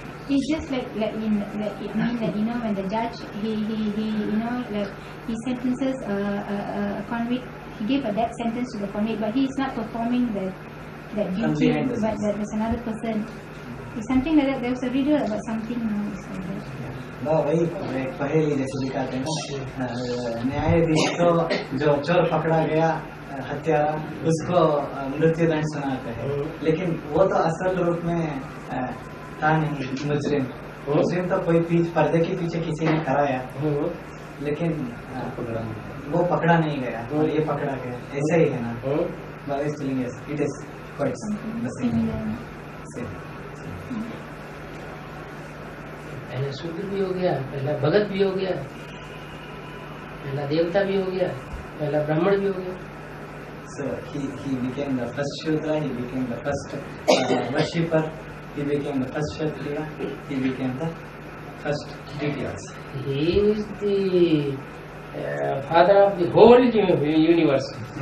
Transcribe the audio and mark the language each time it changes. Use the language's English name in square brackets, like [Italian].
[English] It's just like when the judge he sentences a convict, he gave a death sentence to the convict, but he is not performing that duty, but there's another person. It's something like that. There was a riddle about something now. [Hindi] वही पहेली जैसे दिखाते हैं, न्यायाधीश को जो चोर पकड़ा गया हत्यारा, उसको मृत्युदंड सुनाते हैं, लेकिन वो तो असल रूप में था नहीं मुजरिम तो कोई पर्दे के पीछे किसी ने कराया, लेकिन वो पकड़ा नहीं गया और ये पकड़ा गया, ऐसा ही है ना। [English] Baba is telling us it is quite the same. Same. [Hindi] पहला शूद्र भी हो गया, पहला भगत भी हो गया, पहला देवता भी हो गया, पहला ब्राह्मण भी हो गया. [English] So he became the first Shudra, he became the first worshipper, he became the first Kshatriya, he became the first deity also. He is the father of the whole universe.